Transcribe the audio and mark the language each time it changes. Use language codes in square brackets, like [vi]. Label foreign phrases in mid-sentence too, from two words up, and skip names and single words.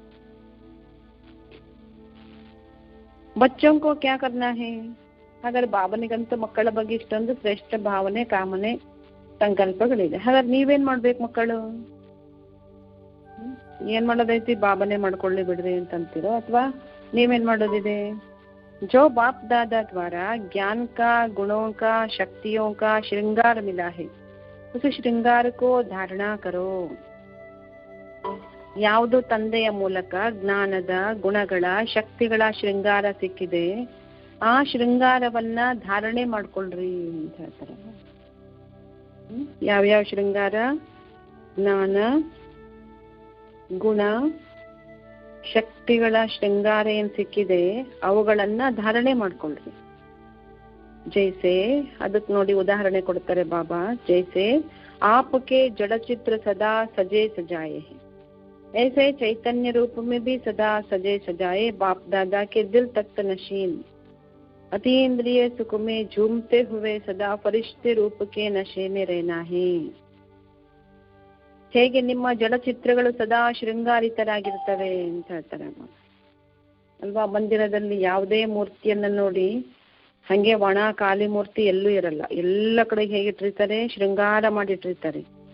[hi] बच्चों को क्या करना है. [kn] ಹಾಗಾದ್ರೆ ಬಾಬನಿಗಂತೂ ಮಕ್ಕಳ ಬಗ್ಗೆ ಇಷ್ಟೊಂದು ಶ್ರೇಷ್ಠ ಭಾವನೆ, ಕಾಮನೆ, ಸಂಕಲ್ಪಗಳಿದೆ. ಹಾಗಾದ್ರೆ ನೀವೇನ್ ಮಾಡ್ಬೇಕು ಮಕ್ಕಳು? ಏನ್ ಮಾಡೋದೈತಿ? ಬಾಬನೇ ಮಾಡ್ಕೊಳ್ಳಿ ಬಿಡ್ರಿ ಅಂತಂತೀರೋ, ಅಥವಾ ನೀವೇನ್ ಮಾಡೋದಿದೆ? [hi] जो बाप दादा द्वारा ज्ञान का, गुणों का, शक्तियों का श्रृंगार मिला है, उस श्रृंगार को धारणा करो. [kn] ಯಾವುದು ತಂದೆಯ ಮೂಲಕ ಜ್ಞಾನದ, ಗುಣಗಳ, ಶಕ್ತಿಗಳ ಶೃಂಗಾರ ಸಿಕ್ಕಿದೆ, ಆ ಶೃಂಗಾರವನ್ನ ಧಾರಣೆ ಮಾಡ್ಕೊಳ್ರಿ ಅಂತ ಹೇಳ್ತಾರೆ. ಯಾವ್ಯಾವ ಶೃಂಗಾರ? ಜ್ಞಾನ, ಗುಣ, ಶಕ್ತಿಗಳ ಶೃಂಗಾರ ಏನ್ ಸಿಕ್ಕಿದೆ ಅವುಗಳನ್ನ ಧಾರಣೆ ಮಾಡ್ಕೊಳ್ರಿ. ಜೈಸೆ, ಅದಕ್ಕೆ ನೋಡಿ ಉದಾಹರಣೆ ಕೊಡ್ತಾರೆ ಬಾಬಾ. [hi] जैसे आपके जड़चित्र सदा सजे सजाए है, ऐसे चैतन्य रूप में भी सदा सजे सजाए बाप दादा के दिल तख्त नशीन, अतीन्द्रिय सुख में झूमते हुए सदा फरिश्ते रूप के नशे में रहना है. [kn] ಹೇಗೆ ನಿಮ್ಮ ಜಡಚಿತ್ರಗಳು ಸದಾ ಶೃಂಗಾರಿತರಾಗಿರ್ತವೆ ಅಂತ ಹೇಳ್ತಾರೆ ಅಲ್ವಾ. ಮಂದಿರದಲ್ಲಿ ಯಾವುದೇ ಮೂರ್ತಿಯನ್ನ ನೋಡಿ ಹಂಗೆ ಒಣ ಖಾಲಿ ಮೂರ್ತಿ ಎಲ್ಲೂ ಇರಲ್ಲ, ಎಲ್ಲ ಕಡೆ ಹೇಗಿಟ್ಟಿರ್ತಾರೆ? ಶೃಂಗಾರ ಮಾಡಿಟ್ಟಿರ್ತಾರೆ.